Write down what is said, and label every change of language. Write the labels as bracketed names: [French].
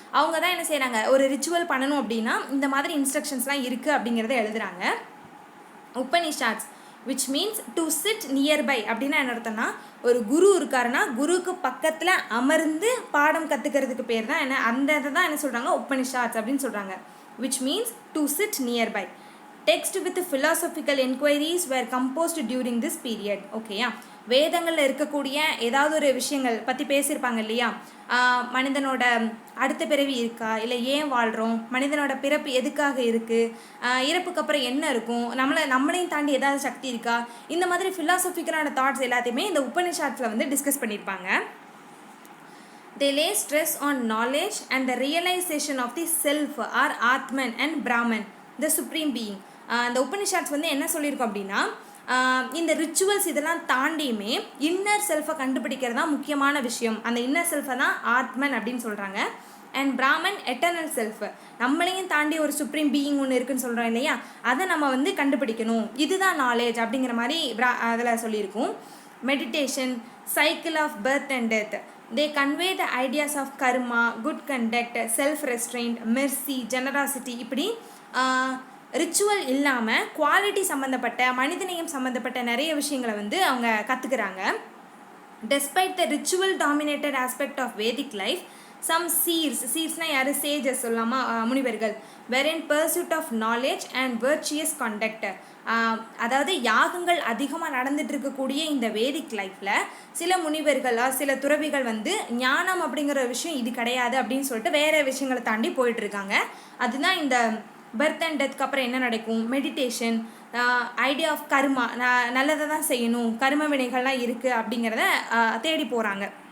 [Tamil] அவங்க தான் என்ன செய்கிறாங்க, ஒரு ரிச்சுவல் பண்ணணும் அப்படின்னா இந்த மாதிரி இன்ஸ்ட்ரக்ஷன்ஸ்லாம் இருக்குது அப்படிங்கிறத எழுதுகிறாங்க. உபனிஷாட்ஸ் [English] which means to sit nearby [Tamil] அப்படின்னா என்ன அர்த்தம்னா, ஒரு குரு இருக்காருன்னா குருவுக்கு பக்கத்தில் அமர்ந்து பாடம் கற்றுக்கிறதுக்கு பேர் தான் என்ன, அந்த இதை தான் என்ன சொல்கிறாங்க உபனிஷாட்ஸ் அப்படின்னு சொல்கிறாங்க. Which means to sit nearby. [English] Text with philosophical enquiries were composed during this period. [Tamil] ஓகேயா, வேதங்களில் இருக்கக்கூடிய ஏதாவது ஒரு விஷயங்கள் பற்றி பேசியிருப்பாங்க இல்லையா, மனிதனோட அடுத்த பிறவி இருக்கா, இல்லை ஏன் வாழ்கிறோம், மனிதனோட பிறப்பு எதுக்காக இருக்குது, இறப்புக்கு அப்புறம் என்ன இருக்கும், நம்மளையும் தாண்டி ஏதாவது சக்தி இருக்கா, இந்த மாதிரி ஃபிலாசபிக்கலான தாட்ஸ் எல்லாத்தையுமே இந்த உபனிஷாட்ஸில் வந்து டிஸ்கஸ் பண்ணியிருப்பாங்க. [English] They lay stress on knowledge and the realization of the self or Atman and Brahman, the supreme being. [Tamil] இந்த உபனிஷாட்ஸ் வந்து என்ன சொல்லியிருக்கோம் அப்படின்னா, இந்த ரிச்சுவல்ஸ் இதெல்லாம் தாண்டியுமே இன்னர் செல்ஃபை கண்டுபிடிக்கிறது தான் முக்கியமான விஷயம். அந்த இன்னர் செல்ஃபை தான் ஆத்மன் அப்படின்னு சொல்கிறாங்க. அண்ட் பிராமன் எட்டர்னல் செல்ஃப், நம்மளையும் தாண்டி ஒரு சுப்ரீம் பீயிங் ஒன்று இருக்குன்னு சொல்கிறோம் இல்லையா, அதை நம்ம வந்து கண்டுபிடிக்கணும், இதுதான் நாலேஜ் அப்படிங்கிற மாதிரி அதில் சொல்லியிருக்கோம். [English] Meditation, cycle of birth and death, they convey the ideas of karma, good conduct, self restraint, mercy, generosity. [Tamil] இப்படி ரிச்சுவல் இல்லாமல் குவாலிட்டி சம்மந்தப்பட்ட மனிதநேயம் சம்மந்தப்பட்ட நிறைய விஷயங்களை வந்து அவங்க கற்றுக்குறாங்க. [English] despite the ritual dominated aspect of Vedic life, some seersனால் [Tamil] யார், சேஜஸ் சொல்லாமா, முனிவர்கள், [English] were in pursuit of knowledge and virtuous conduct. [Tamil] அதாவது யாகங்கள் அதிகமாக நடந்துட்டு இருக்கக்கூடிய இந்த வேதிக் லைஃப்பில் சில முனிவர்கள் சில துறவிகள் வந்து ஞானம் அப்படிங்கிற விஷயம் இது கிடையாது அப்படின்னு சொல்லிட்டு வேறு விஷயங்களை தாண்டி போயிட்டுருக்காங்க. அதுதான் இந்த பர்த் அண்ட் டெத்க்கு அப்புறம் என்ன நடக்கும், மெடிடேஷன், ஐடியா ஆஃப் கர்மா, நல்லதை தான் செய்யணும், கர்ம வினைகள்லாம் இருக்குது அப்படிங்கிறத தேடி போகிறாங்க.